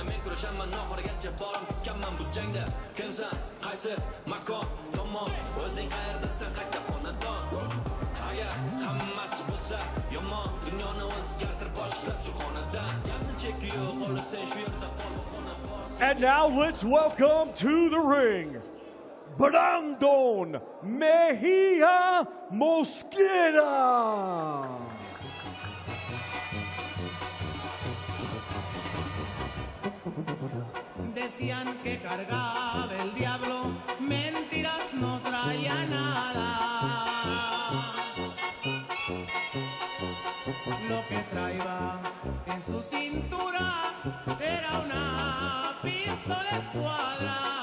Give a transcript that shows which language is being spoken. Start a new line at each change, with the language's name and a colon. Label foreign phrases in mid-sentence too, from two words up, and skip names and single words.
Uzbek: Men kurashaman oxirigacha borim tikkanman bu jangda. Kimsan, qaysi makon, tomon, o'zing qayerdasan, qayta xonadon. Agar hammasi bo'lsa yomon, dunyoni o'zgartirib boshlab shu xonadan. Gapni cheki yo'q, xohlasang shu yerda qol xona bor.
English: And now let's welcome to the ring, Brandon Mejia Moscada.
Spanish: Decían que cargaba el diablo, mentiras no traía nada. Lo que traía en su cintura era una pistola escuadra.